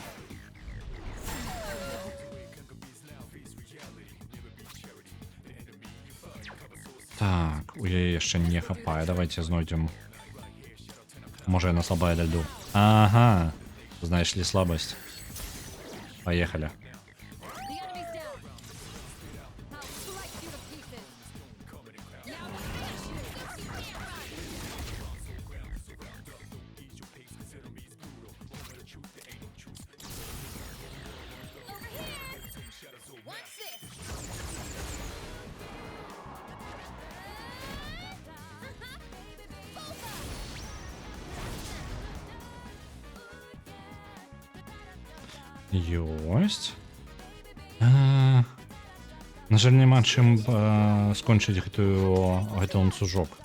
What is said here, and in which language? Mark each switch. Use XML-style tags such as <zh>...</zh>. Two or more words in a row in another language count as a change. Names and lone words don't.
<be>Так, у яе яшчэ не хапае. Давайте знойдзем. Можа, яна слабая да льду. Ага. Знайшлі слабасць. Паехалі.</be> <en>The enemy's down. I'll slice you to pieces. Now Watch this.</en> <be>Ёсць. На жаль, няма чым скончыць гэты ланцужок.</be>